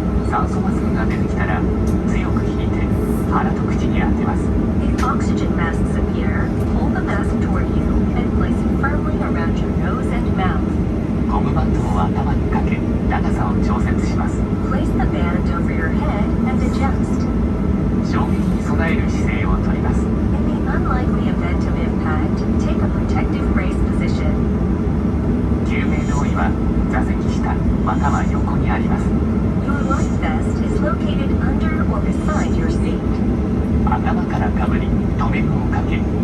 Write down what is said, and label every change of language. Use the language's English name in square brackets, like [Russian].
[Japanese] 酸素マスクが出てきたら強く引いて鼻と口に当てます。 [English] If oxygen masks appear, hold the mask toward you and place it firmly around your nose and mouth. [Japanese] ゴムバンドを頭にかけ長さを調節します。 [English] Place the band over your head and adjust. [Japanese] 衝撃に備える姿勢をとります。 [English] In the unlikely event of impact, take a protective brace position. [Japanese] 救命胴衣は座席下または横にあります。 [English] Your life vest is located under or beside your seat. [Japanese] 頭からかぶり留め具をかけ